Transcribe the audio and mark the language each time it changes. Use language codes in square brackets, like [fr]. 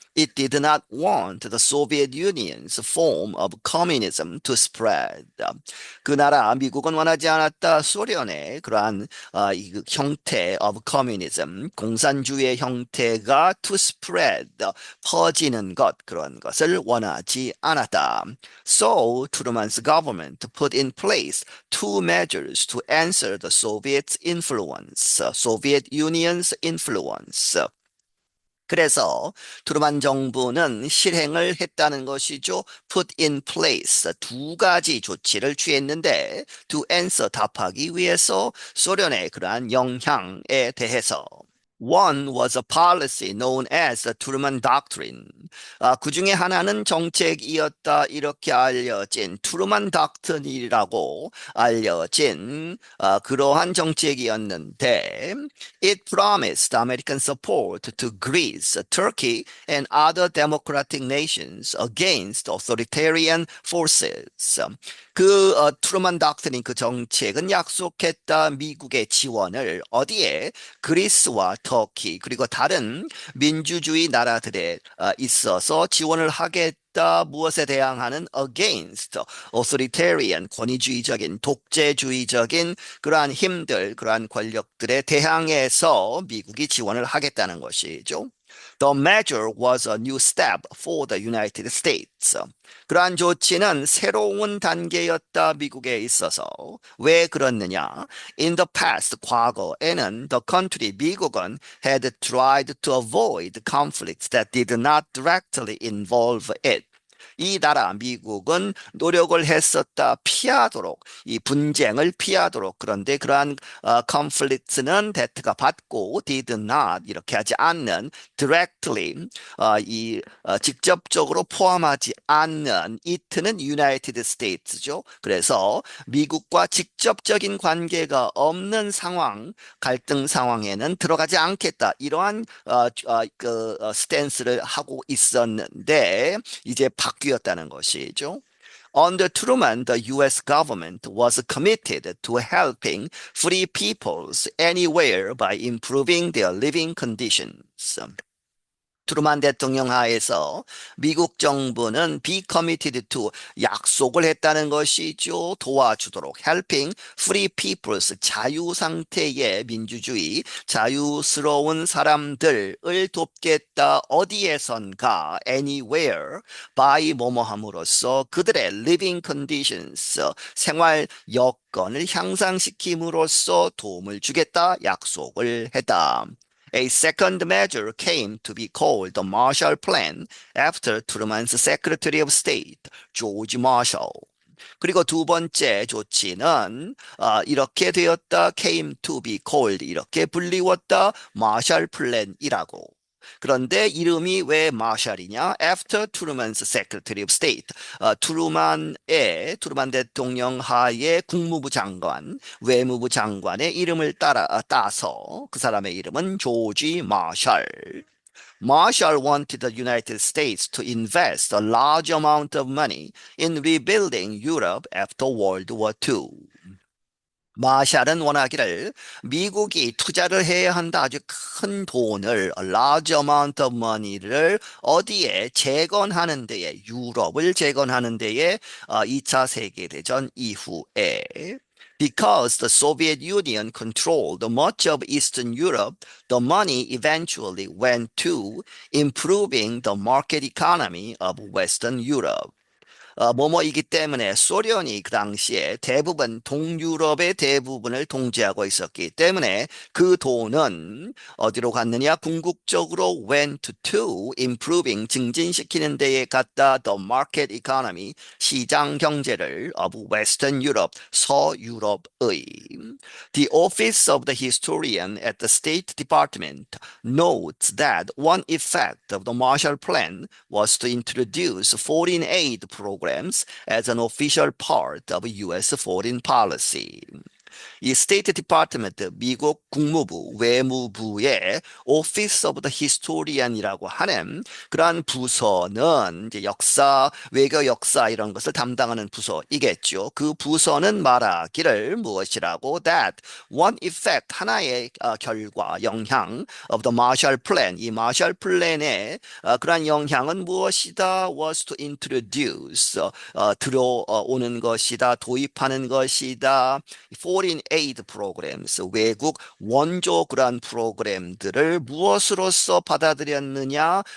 [en] It did not want the Soviet Union's form of communism to spread. [ko] 그 나라 미국은 원하지 않았다. 소련의 그러한 이 형태 [en] of communism, [ko] 공산주의의 형태가 [en] to spread, [ko] 퍼지는 것 그런 것을 원하지 않았다. [en] So Truman's government put in place two measures to answer the Soviet influence, Soviet Union's influence. [ko] 그래서 트루만 정부는 실행을 했다는 것이죠. [en] Put in place [ko] 두 가지 조치를 취했는데 [en] to answer [ko] 답하기 위해서 소련의 그러한 영향에 대해서 [en] One was a policy known as the Truman Doctrine. [ko] 그 중에 하나는 정책이었다 이렇게 알려진 트루만 닥트린이라고 알려진 그러한 정책이었는데 [en] it promised American support to Greece, Turkey, and other democratic nations against authoritarian forces. [ko] 트루만 닥트린 그 정책은 약속했다 미국의 지원을 어디에 그리스와 터키 그리고 다른 민주주의 나라들에 있어서 지원을 하겠다. 무엇에 대항하는 [en] against authoritarian [ko] 권위주의적인 독재주의적인 그러한 힘들 그러한 권력들에 대항해서 미국이 지원을 하겠다는 것이죠. [en] The measure was a new step for the United States. [ko] 그러한 조치는 새로운 단계였다 미국에 있어서. 왜 그렇느냐? [en] In the past, [ko] 과거에는 [en] the country, [ko] 미국은 [en] had tried to avoid conflicts that did not directly involve it. [ko] 이 나라 미국은 노력을 했었다 피하도록 이 분쟁을 피하도록 그런데 그러한 [en] conflicts [ko] 는 [en] that [ko] 가 받고 [en] did not [ko] 이렇게 하지 않는 [en] directly [ko] 직접적으로 포함하지 않는 [en] it [ko] 는 [en] United States [ko] 죠. 그래서 미국과 직접적인 관계가 없는 상황 갈등 상황에는 들어가지 않겠다 이러한 스탠스를 하고 있었는데 이제 바뀌었다는 것이죠. [en] Under Truman, the U.S. government was committed to helping free peoples anywhere by improving their living conditions. [ko] 트루만 대통령 하에서 미국 정부는 [en] be committed to [ko] 약속을 했다는 것이죠. 도와주도록 [en] helping free peoples [ko] 자유 상태의 민주주의 자유스러운 사람들을 돕겠다. 어디에선가 [en] anywhere by [ko] 뭐뭐함으로써 그들의 [en] living conditions [ko] 생활 여건을 향상시킴으로써 도움을 주겠다. 약속을 했다. [en] A second measure came to be called the Marshall Plan after Truman's Secretary of State, George Marshall. [ko] 그리고 두 번째 조치는 이렇게 되었다. [en] came to be called [ko] 이렇게 불리웠다. 마셜 플랜이라고. 그런데 이름이 왜 마샬이냐? [en] After Truman's Secretary of State. [ko] 트루만 대통령 하에 국무부 장관, 외무부 장관의 이름을 따서 그 사람의 이름은 조지 마샬. [en] Marshall wanted the United States to invest a large amount of money in rebuilding Europe after World War II. [ko] 마샬은 원하기를 미국이 투자를 해야 한다. 아주 큰 돈을 large amount of money를 어디에 재건하는 데에 유럽을 재건하는 데에 2차 세계대전 이후에 [en] Because the Soviet Union controlled much of Eastern Europe, the money eventually went to improving the market economy of Western Europe. [ko] 뭐뭐이기 때문에 소련이 그 당시에 대부분 동유럽의 대부분을 통제하고 있었기 때문에 그 돈은 어디로 갔느냐? 궁극적으로 [en] went to improving [ko] 증진시키는 데에 갔다. [en] The market economy [ko] 시장 경제를 [en] of Western Europe [ko] 서유럽의 [en] The office of the historian at the State Department notes that one effect of the Marshall Plan was to introduce foreign aid programs as an official part of U.S. foreign policy. [ko] 이 스테이트 디파트먼트 미국 국무부 외무부의 Office of the Historian이라고 하는 그러한 부서는 이제 역사 외교 역사 이런 것을 담당하는 부서이겠죠. 그 부서는 말하기를 무엇이라고 [en] that one effect [ko] 하나의 결과 영향 [en] of the Marshall Plan [ko] 이 마셜 플랜의 그러한 영향은 무엇이다 [en] was to introduce [ko] 들어오는 것이다 도입하는 것이다 [en] foreign aid programs, [ko] 외국 원조 그러한 프로그램들을 무엇으로서 받아들였느냐?